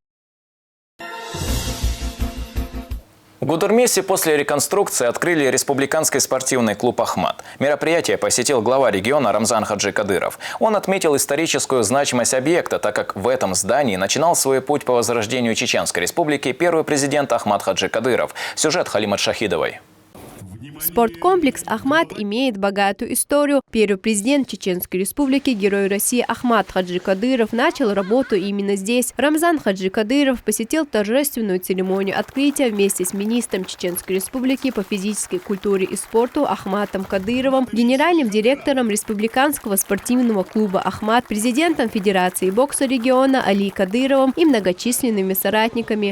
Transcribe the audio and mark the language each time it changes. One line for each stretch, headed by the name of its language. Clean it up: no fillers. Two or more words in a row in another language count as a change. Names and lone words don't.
Russian: В Гудермесе после реконструкции открыли республиканский спортивный клуб «Ахмат». Мероприятие посетил глава региона Рамзан Хаджи Кадыров. Он отметил историческую значимость объекта, так как в этом здании начинал свой путь по возрождению Чеченской Республики первый президент Ахмат Хаджи Кадыров. Сюжет Халимат Шахидовой. Спорткомплекс «Ахмат» имеет богатую историю. Первый президент Чеченской Республики, Герой России Ахмат Хаджи Кадыров начал работу именно здесь. Рамзан Хаджи Кадыров посетил торжественную церемонию открытия вместе с министром Чеченской Республики по физической культуре и спорту Ахматом Кадыровым, генеральным директором Республиканского спортивного клуба «Ахмат», президентом Федерации бокса региона Али Кадыровым и многочисленными соратниками.